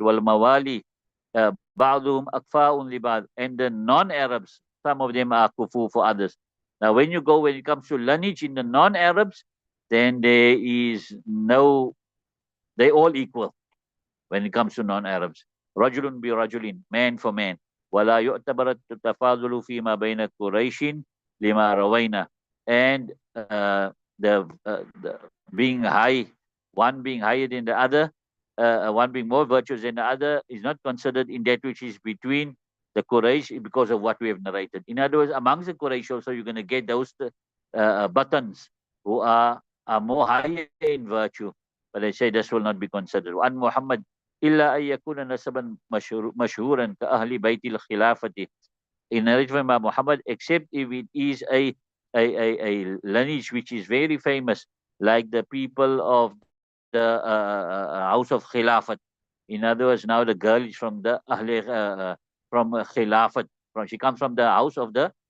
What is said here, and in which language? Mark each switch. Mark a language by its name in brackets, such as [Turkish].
[Arabic] Wal mawali, ba'duhum akfa'un li ba'd. [English] And the non-Arabs, some of them are kufu for others. Now, when it comes to lineage in the non-Arabs, then there is no, they all equal when it comes to non-Arabs. [Arabic] Rajulun bi rajulin, [English] man for man. [Arabic] ولا يعتبر التفاضل فيما بين قريش لما روينا. [English] And the being high, one being higher than the other, one being more virtuous than the other, is not considered in that which is between the Quraysh, because of what we have narrated. In other words, amongst the Quraysh also, you're going to get those buttons who are more higher in virtue. But I say this will not be considered. [Arabic] And Muhammad, إلا أن يكون نسبا مشهورا كأهل بيت الخلافة. [English] In narration by Muhammad, except if it is a lineage which is very famous, like the people of the house of Khilafat. In other words, now the girl is from the from Khilafat. She comes from the house of the